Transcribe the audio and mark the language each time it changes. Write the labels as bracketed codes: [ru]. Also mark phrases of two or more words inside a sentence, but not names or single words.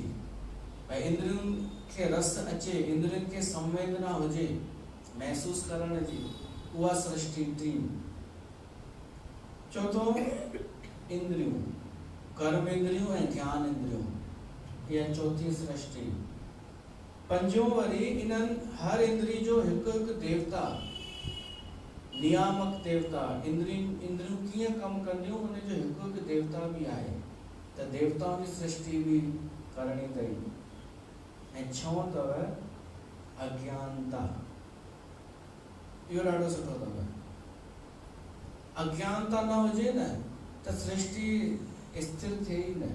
[sd] भई इंद्रियुनि खे रस अचे, इंद्रियुनि खे संवेदना हुजे, महसूस करण जी, उहा सृष्टि थी। चौथों इंद्रियूं, कर्म इंद्रियूं ऐं ज्ञान इंद्रियूं, इहा चौथी सृष्टि। पंजों वरी इन्हनि हर इंद्री जो हिकु हिकु देवता, नियामक देवता। इंद्रियूं कीअं कमु कंदियूं, उनजो हिकु हिकु देवता बि आहे, त देवताउनि जी सृष्टि बि करणी अथई। ऐं छहों अथव अज्ञानता। इहो ॾाढो सुठो अथव। अज्ञानता न हुजे न त सृष्टि स्थिर थिए ई न।